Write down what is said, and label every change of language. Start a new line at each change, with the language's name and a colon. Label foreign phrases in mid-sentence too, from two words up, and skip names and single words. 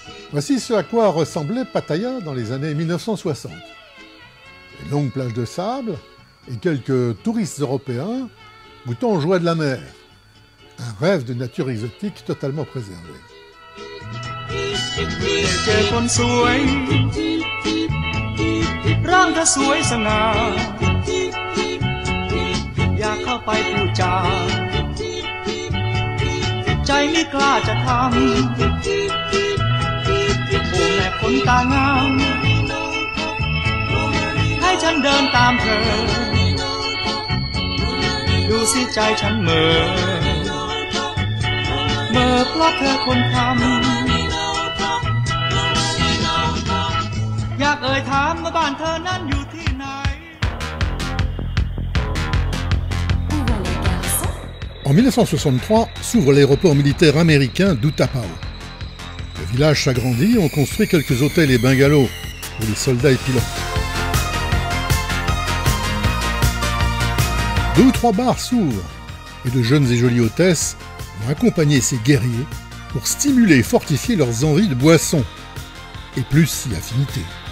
French: Voici ce à quoi ressemblait Pattaya dans les années 1960. Une longue plage de sable et quelques touristes européens goûtant aux joies de la mer. Un rêve de nature exotique totalement préservé.
Thai: เจอคนสวยร่างเธอสวยสง่าอยากเข้าไปพูดจาใจไม่กล้าจะทำ โอ้แม่คนตางามให้ฉันเดินตามเธอดูสิใจฉันเหม่อเพราะเธอคนทำอยากเอ่ยถามว่าบ้านเธอนั้นอยู่ที่ไหน
French: En 1963, s'ouvre l'aéroport militaire américain d'Utapao. Le village s'agrandit, on construit quelques hôtels et bungalows pour les soldats et pilotes. 2 ou 3 bars s'ouvrent et de jeunes et jolies hôtesses vont accompagner ces guerriers pour stimuler et fortifier leurs envies de boissons, et plus si affinité.